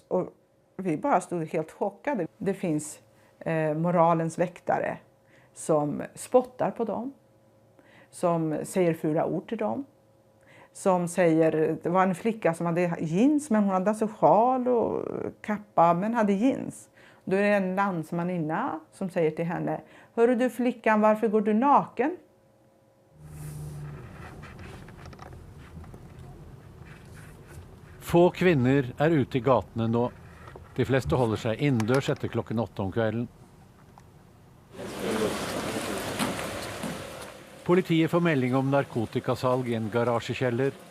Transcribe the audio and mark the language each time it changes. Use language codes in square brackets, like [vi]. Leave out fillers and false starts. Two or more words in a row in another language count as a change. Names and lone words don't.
[sv] Och vi bara stod helt chockade. Det finns moralens väktare som spottar på dem. Som säger fula ord till dem. Som säger, det var en flicka som hade jeans, men hon hade alltså sjal och kappa men hade jeans. Då är det en landsmaninna som säger till henne: hörru du flickan, varför går du naken? [no] Få kvinner er ute i gatene nå. De fleste holder seg innendørs etter klokken 8 om kvelden. Politiet får melding om narkotikasalg i en garasjekjeller.